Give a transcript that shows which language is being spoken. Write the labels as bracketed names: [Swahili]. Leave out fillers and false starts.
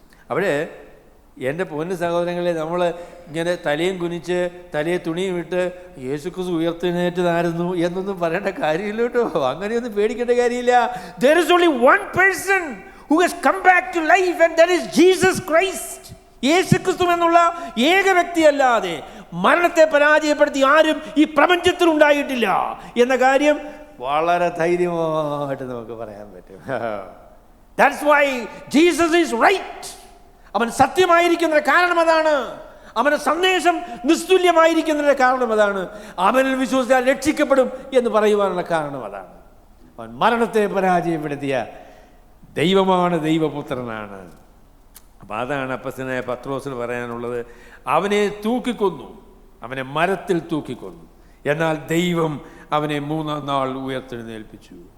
[Malayalam] അവിടെ എൻ്റെ പൊന്നു സഹോദരങ്ങളെ, നമ്മൾ ഇങ്ങനെ തലയും കുനിച്ച് തലയെ തുണിയും ഇട്ട് യേശുക്രിസ്തു ഉയർത്തെഴുന്നേറ്റതായിരുന്നു എന്നൊന്നും പറയേണ്ട കാര്യമില്ല കേട്ടോ. അങ്ങനെയൊന്നും പേടിക്കേണ്ട കാര്യമില്ല. [English] There is only one person who has come back to life and that is Jesus Christ. [Malayalam] യേശുക്രിസ്തു എന്നുള്ള ഏക വ്യക്തിയല്ലാതെ മരണത്തെ പരാജയപ്പെടുത്തി ആരും ഈ പ്രപഞ്ചത്തിൽ ഉണ്ടായിട്ടില്ല എന്ന കാര്യം വളരെ ധൈര്യമായിട്ട് നമുക്ക് പറയാൻ പറ്റും. [English] That's why Jesus is right. [Malayalam] അവൻ സത്യമായിരിക്കുന്നതിന് കാരണം അതാണ്. അവൻ്റെ സന്ദേശം നിസ്തുല്യമായിരിക്കുന്നതിൻ്റെ കാരണം അതാണ്. അവനിൽ വിശ്വസിച്ചാൽ രക്ഷിക്കപ്പെടും എന്ന് പറയുവാനുള്ള കാരണം അതാണ്. അവൻ മരണത്തെ പരാജയപ്പെടുത്തിയ ദൈവമാണ്, ദൈവപുത്രനാണ്. അപ്പം അതാണ് അപ്പോസ്തലനായ പത്രോസിന് പറയാനുള്ളത്. അവനെ തൂക്കിക്കൊന്നു, അവനെ മരത്തിൽ തൂക്കിക്കൊന്നു, എന്നാൽ ദൈവം അവനെ 3-ാം നാൾ ഉയർത്തെഴുന്നേൽപ്പിച്ചു.